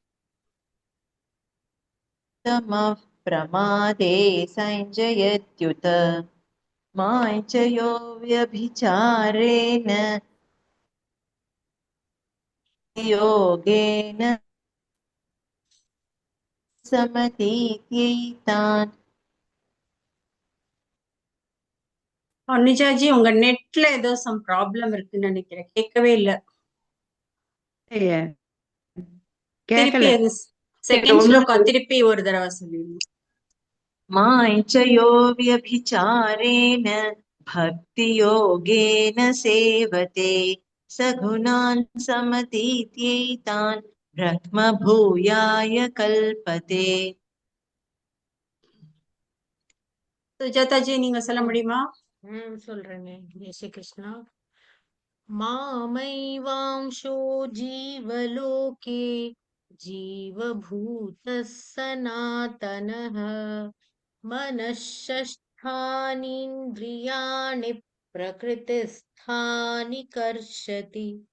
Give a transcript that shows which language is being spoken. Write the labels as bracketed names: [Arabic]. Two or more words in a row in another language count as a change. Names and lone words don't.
[Sanskrit] तमः प्रमादे संजयत्युत माञ्चयो व्यभिचारेण योगेन समतीत्यैतान्। [Tamil] अनुजा जी உங்க நெட்ல ஏதோ [English] some problem [Tamil] இருக்குன்னு நினைக்கிறேன், கேட்கவே இல்ல. திருப்பி அது செகண்ட் ஸ்லோகம் திருப்பி ஒரு தடவை சொல்லிடுங்க. [Sanskrit] माञ्चयो व्यभिचारेण भक्तियोगेन सेवते सगुणान् समतीत्यैतान् ब्रह्मभूयाय कल्पते। [Tamil] சுஜாதா ஜி நீங்க சொல்ல முடியுமா? சொல்றேனே. ஜெய் ஸ்ரீ கிருஷ்ணா. [Sanskrit] मामैवांशो जीवलोके जीवभूतः सनातनः मनःषष्ठानीन्द्रियाणि प्रकृतिस्थानि कर्षति